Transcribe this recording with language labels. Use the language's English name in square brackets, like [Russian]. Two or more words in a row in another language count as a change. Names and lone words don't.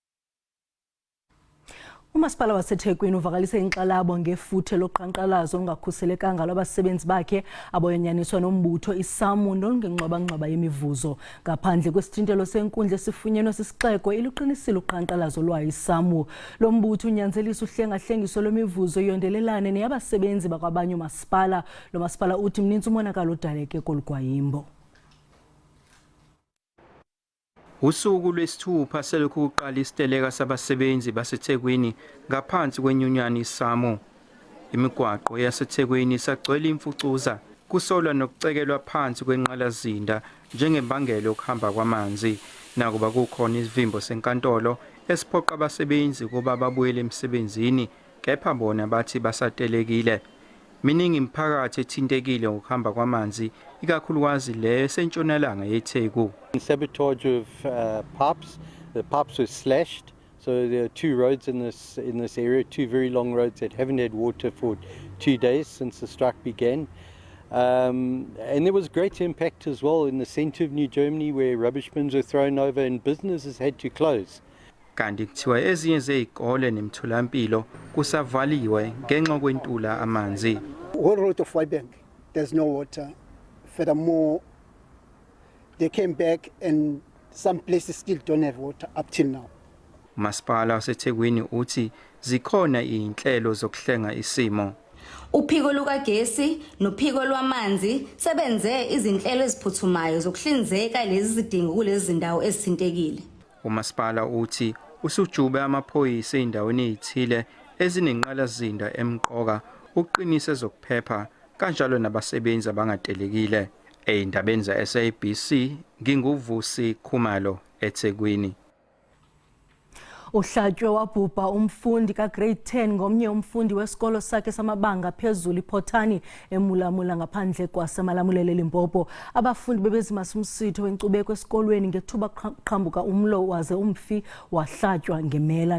[Xhosa] Umasipala waseThekwini uvakalise inkxalabo ngefuthe loqhankqalazo olungakhuselekanga lwabasebenzi bakhe aboyanyaniswa nombutho iSAMU nolungengxwabangxwaba yemivuzo. Ngaphandle kwesithintelo senkundla esifunyenwe sisixeko iluqinisile uqhankqalazo lwayo iSAMU. Lo mbutho unyanzelisa uhlengahlengiso lwemivuzo yondelelane neyabasebenzi bakwabanye umasipala. Lo masipala uthi mninzi umonakalo odaleke kolugwayimbo. [Zulu] Usuku lwesithupha selokhu kuqala isiteleka sabasebenzi baseThekwini ngaphansi kwenyunyana iSAMU. Imigwaqo yaseThekwini sagcwele imfucuza kusolwa nokucekelwa phansi kwenqalazinda njengembangelo yokuhamba kwamanzi. Nakuba kukhona isivimbo senkantolo esiphoqa abasebenzi kuba babuyele emsebenzini, kepha bona bathi basatelekile. Miningi imiphakathi ethintekile ngokuhamba kwamanzi, ikakhulukazi le esentshonalanga yeTheku. [English] Sabotage of pipes. The pipes were slashed. So there are 2 roads in this area, 2 very long roads that haven't had water for 2 days since the strike began. And there was great impact as well in the centre of New Germany where rubbish bins were thrown over and businesses had to close. [Zulu] Kanti kuthiwa ezinye zezikole nemitholampilo kusavaliwe ngenxa kwentula amanzi. [English] Whole road of Waibank, there's no water. Furthermore, they came back and some places still don't have water up till now. [Zulu] Umasipala waseThekwini uthi zikhona izinhlelo zokuhlenga isimo. Uphiko lukagesi nophiko lwamanzi sebenze izinhlelo eziphuthumayo zokuhlinzeka lezi zidingo kulezi zindawo ezithintekile. Umasipala uthi usujube amaphoyisa endaweni ezithile ezinenqalazinda emqoka uqinise zokuphepha kanjalo nabasebenzi abangatelekile. Eindabeni za SABC nginguvusi Khumalo eThekwini. [Xhosa] Uhlatywe wabhubha umfundi ka-grade 10 ngomnye umfundi wesikolo sakhe samabanga phezulu iPhotani eMulamula ngaphandle kwasemalamulele Limpopo. Abafundi bebezimasa umsitho wenkcubeko esikolweni ngethuba qhambuka umlo waze umfi wahlatywa ngemela.